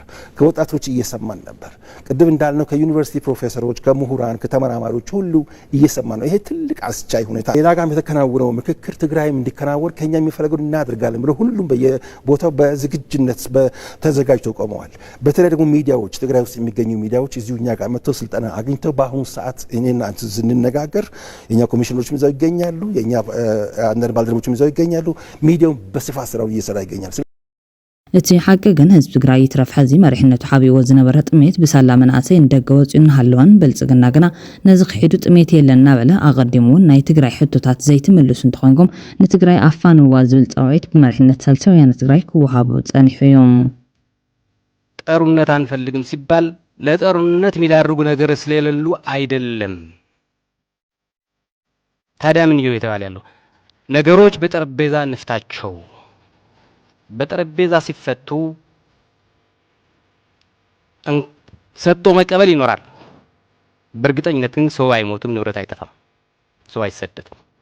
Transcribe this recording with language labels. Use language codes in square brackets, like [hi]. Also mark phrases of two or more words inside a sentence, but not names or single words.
[am] ከወጣቶች እየሰማን ነበር። ቅድም እንዳልነው ከዩኒቨርሲቲ ፕሮፌሰሮች፣ ከምሁራን፣ ከተመራማሪዎች ሁሉ እየሰማን ነው። ይሄ ትልቅ አስቻይ ሁኔታ። ሌላ ጋር የተከናወነው ምክክር ትግራይም እንዲከናወን ከኛ የሚፈለገው እናደርጋለን ብለው ሁሉም በየቦታው በዝግጁነት ተዘጋጅተው ቆመዋል። በተለይ ደግሞ ሚዲያዎች፣ ትግራይ ውስጥ የሚገኙ ሚዲያዎች እዚሁ እኛ ጋር መጥተው ስልጠና አግኝተው በአሁኑ ሰዓት እኔና አንተ ስንነጋገር የኛ ኮሚሽነሮችም ይዘው ይገኛሉ፣ የኛ አንዳንድ ባልደረቦችም ይዘው ይገኛሉ። ሚዲያው በስፋት ስራውን እየሰራ ይገኛል። [ti] እቲ ሓቂ ግን ህዝቢ ትግራይ ይትረፍ ሕዚ መሪሕነቱ ሓቢዎ ዝነበረ ጥሜት ብሳላ መናእሰይ እንደገ ወፂኡ እናሃለወን ብልጽግና ግና ነዚ ክሒዱ ጥሜት የለን እናበለ ኣቐዲሙ ናይ ትግራይ ሕቶታት ዘይትምልሱ እንትኾንኩም ንትግራይ ኣፋንዋ ዝብል ጻውዒት ብመሪሕነት ሳልሳይ ወያነ ትግራይ ክወሃቡ ጸኒሑ እዮም። [am] ጦርነት አንፈልግም ሲባል ለጦርነት የሚዳርጉ ነገር ስለሌሉ አይደለም። ታዲያ ምን እየተባለ ያለው ነገሮች በጠረጴዛ እንፍታቸው። በጠረጴዛ ሲፈቱ ሰጥቶ መቀበል ይኖራል። በእርግጠኝነት ግን ሰው አይሞትም፣ ንብረት አይጠፋም፣ ሰው አይሰደድም።